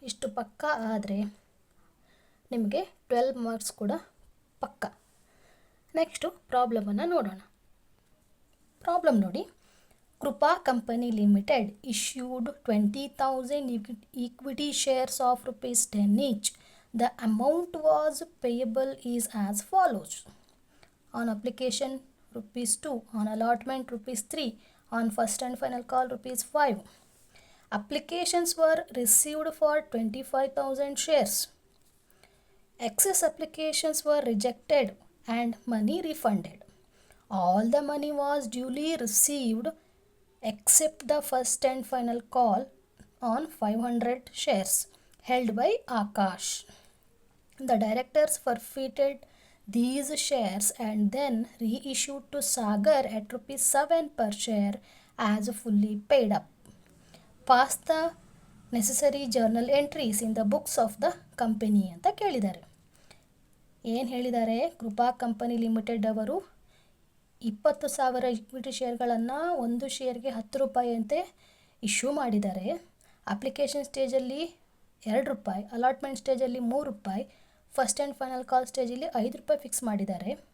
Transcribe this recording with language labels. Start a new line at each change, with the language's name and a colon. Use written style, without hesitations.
Kannada: ಇಷ್ಟು ಪಕ್ಕಾ ಆದರೆ ನಿಮಗೆ 12 ಮಾರ್ಕ್ಸ್ ಕೂಡ ಪಕ್ಕಾ. ನೆಕ್ಸ್ಟು ಪ್ರಾಬ್ಲಮನ್ನು ನೋಡೋಣ. ಪ್ರಾಬ್ಲಮ್ ನೋಡಿ, ಕೃಪಾ company limited
English: issued 20,000 equity shares of ₹10 each. The amount was payable is as follows. On application ₹2, on allotment ₹3, on first and final call ₹5. Applications were received for 25,000 shares. Excess applications were rejected and money refunded. All the money was duly received except the first and final call on 500 shares held by Akash. The directors forfeited these shares and then reissued to Sagar at ₹7 per share as fully paid up. Pass the necessary journal entries in the books of the company
Kannada: ಅಂತ ಕೇಳಿದ್ದಾರೆ. ಏನು ಹೇಳಿದ್ದಾರೆ? ಕೃಪಾ company limited ಅವರು 20,000 equity ಶೇರ್ಗಳನ್ನು ಒಂದು ಶೇರ್ಗೆ ₹10 ಅಂತೆ issue ಮಾಡಿದ್ದಾರೆ. Application ಸ್ಟೇಜಲ್ಲಿ ₹2, allotment ಸ್ಟೇಜಲ್ಲಿ ₹3, ಫಸ್ಟ್ ಆ್ಯಂಡ್ ಫೈನಲ್ ಕಾಲ್ ಸ್ಟೇಜಲ್ಲಿ ₹5 ಫಿಕ್ಸ್ ಮಾಡಿದ್ದಾರೆ.